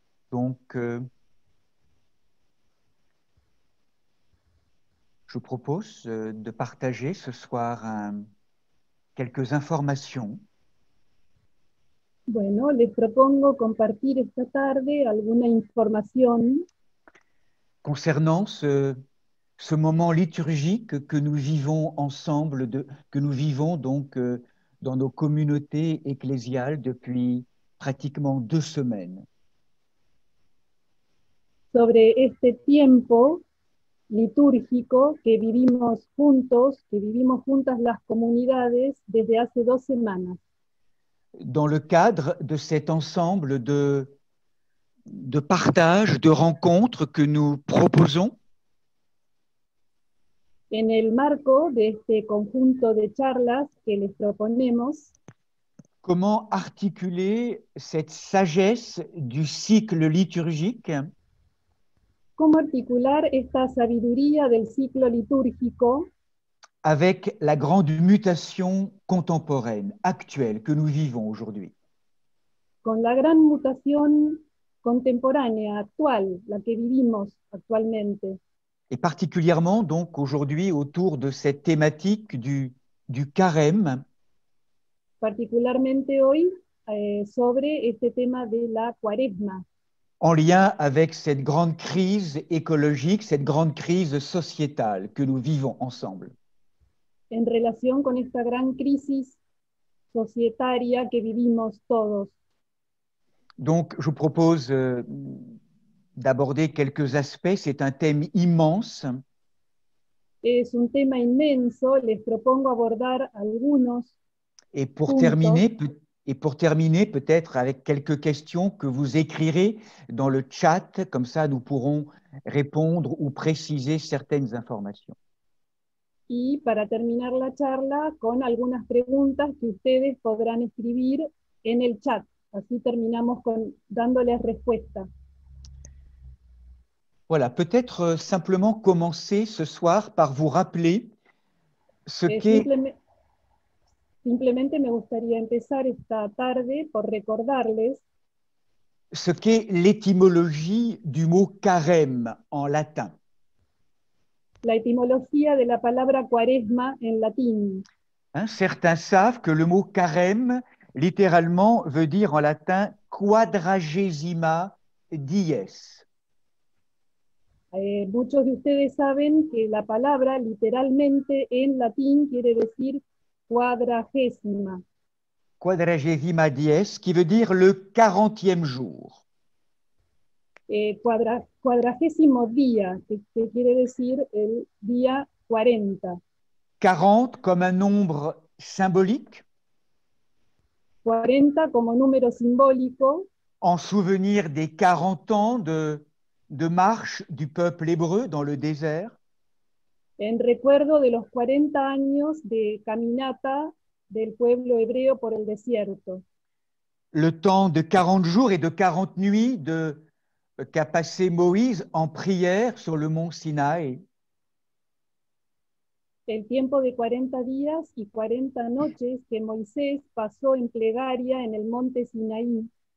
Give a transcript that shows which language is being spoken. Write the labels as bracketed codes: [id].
[fr] Donc, je vous propose de partager ce soir quelques informations [es] Bueno, les propongo compartir esta tarde alguna información [fr] concernant ce moment liturgique que nous vivons ensemble, que nous vivons donc dans nos communautés ecclésiales depuis pratiquement 2 semaines. [es] sobre este tiempo litúrgico que vivimos juntos, que vivimos juntas las comunidades desde hace 2 semanas. [fr] Dans le cadre de cet ensemble de partage, de rencontres que nous proposons, [es] En el marco de este conjunto de charlas que les proponemos, [fr] comment articuler cette sagesse du cycle liturgique [es] ¿cómo articular esta sabiduría del ciclo litúrgico [fr] avec la grande mutation contemporaine, actuelle, que nous vivons aujourd'hui? [es] con la gran mutación contemporánea, actual, la que vivimos actualmente? [fr] Et particulièrement donc aujourd'hui autour de cette thématique du carême, [es] Particularmente hoy sobre este tema de la cuaresma, [fr] en lien avec cette grande crise écologique, cette grande crise sociétale que nous vivons ensemble. [es] en relación con esta gran crisis societaria que vivimos todos. [fr] Donc, je vous propose d'aborder quelques aspects. C'est un thème immense. [es] Es un tema inmenso, les propongo abordar algunos. [fr] Et pour [es] puntos. [fr] terminer, peut-être avec quelques questions que vous écrirez dans le chat, comme ça nous pourrons répondre ou préciser certaines informations. [es] Y para terminar la charla con algunas preguntas que ustedes podrán escribir en el chat. Así terminamos dándoles respuesta. [fr] Voilà, peut-être simplement commencer ce soir par vous rappeler ce qu'est... [es] Simplemente me gustaría empezar esta tarde por recordarles [fr] ce qu'est l'étymologie du mot carême en latin. [es] la etimología de la palabra cuaresma en latín. [fr] Certains savent que le mot carême, littéralement, veut dire en latin quadragesima dies. [es] Muchos de ustedes saben que la palabra literalmente en latín quiere decir cuadragésima. [fr] Quadragesima dies, qui veut dire le 40e jour. [es] Cuadragésimo día, que quiere decir el día 40. [fr] 40 comme un nombre symbolique, [es] 40 como número simbólico, [fr] en souvenir des 40 ans de marche du peuple hébreu dans le désert. [es] en recuerdo de los 40 años de caminata del pueblo hebreo por el desierto. [fr] Le temps de 40 jours et de 40 nuits qu'a passé Moïse en prière sur le mont Sinaï. [es] El tiempo de 40 días y 40 noches que Moisés pasó en plegaria en el monte Sinaí.